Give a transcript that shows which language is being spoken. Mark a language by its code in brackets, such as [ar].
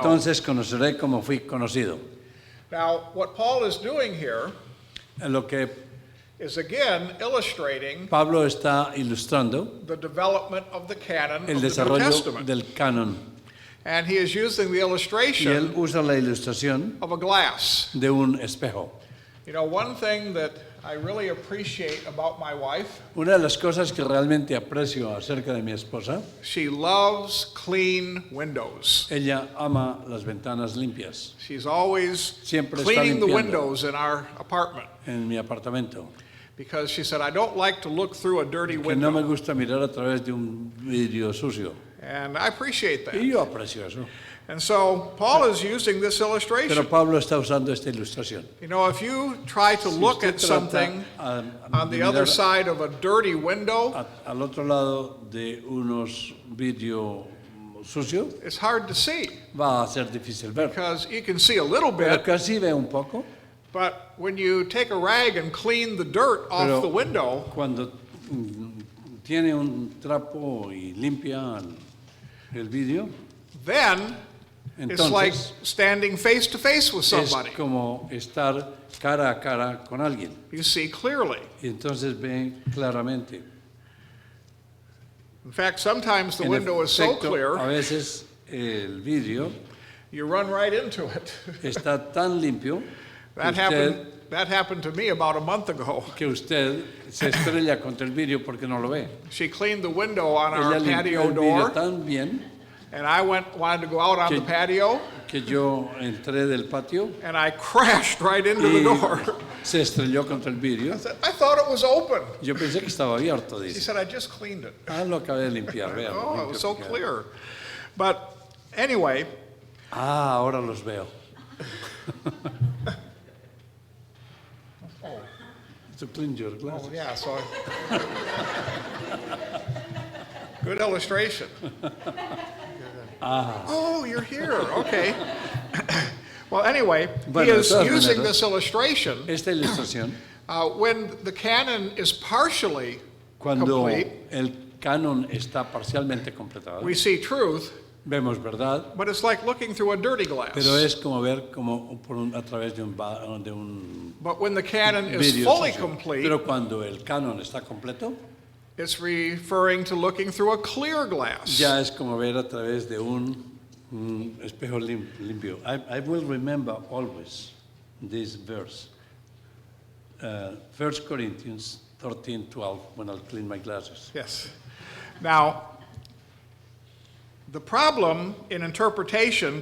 [es] entonces conoceré como fui conocido. [en] Now, what Paul is doing here [es] Lo que [en] is again illustrating [es] Pablo está ilustrando [en] the development of the canon of the New [es] desarrollo [en] Testament. [es] del canon. [en] And he is using the [es] Y él [en] illustration [es] usa la ilustración [en] of a glass. [es] de un espejo. [en] You know, one thing that I really appreciate about my wife, [es] Una de las cosas que realmente aprecio acerca de mi esposa, [en] she loves clean windows. [es] ella ama las ventanas limpias [en] She's always [es] Siempre está [en] cleaning the [es] limpiando. [en] windows in our apartment. [es] en mi apartamento. [en] because she said, I don't like to look through a dirty [es] Que no me [en] window. [es] gusta mirar a través de un vidrio sucio. [en] And I appreciate [es] Y [en] that. [es] yo aprecio eso. [en] And so Paul is using this [es] Pero [en] illustration. [es] Pablo está usando esta ilustración. [en] You know, if you try to [es] Si [en] look [es] usted [en] at something [es] trata [en] on [es] de [en] the other [es] mirar [en] side of a dirty window, [es] al otro lado de unos vidrio sucios, [en] it's hard to see [es] va a ser difícil ver. [en] because you can see a little [es] Pero [en] bit, [es] casi ve un poco, [en] but when you take a rag and clean the dirt off [es] Pero- [en] the window, [es] cuando tiene un trapo y limpia el vidrio, [en] then it's like [es] entonces [en] standing face to face with [es] es [en] somebody. [es] como estar cara a cara con alguien. [en] You see clearly. [es] Y entonces ve claramente. [en] In fact, sometimes the [es] En [en] window is so [es] efecto, a [en] clear, [es] veces el vidrio [en] you run right into it. [es] está tan limpio [en] That happened to me about a month ago. [es] que usted se estrella contra el vidrio porque no lo ve. [en] She cleaned the window on our [es] Ella limpió [en] patio [es] el vidrio [en] door, [es] tan bien [en] and I wanted to go out on [es] Que- [en] the patio, [es] que yo entré del patio [en] and I crashed right into the [es] y [en] door. [es] se estrelló contra el vidrio. [en] I said, I thought it was open. [es] Yo pensé que estaba abierto, [en] She [es] dice. [en] said, I just cleaned it. [es] Ah, lo acabé de limpiar, vean. [en] Oh, it was so clear. But anyway, [es] Ah, ahora los veo. [en] To clean your glasses. yeah, so. Good illustration. Oh, you're here. Okay. Well, anyway, he [es] Bueno, de [en] is [es] todas [en] using [es] maneras, [en] this illustration [es] Esta ilustración, [en] when the canon is partially [es] cuando [en] complete. [es] el canon está parcialmente completado, [en] We see truth, [es] vemos verdad, [en] but it's like looking through a dirty glass. [es] pero es como ver como a través de de un [en] But when the canon is [es] vidrio [en] fully [es] sucio. [en] complete, [es] Pero cuando el canon está completo, [en] it's referring to looking through a clear glass. [es] ya es como ver a través de un espejo limpio. [en] I will remember always this verse. 1 Corinthians 13:12, when I'll clean my glasses. Yes. Now, the problem in interpretation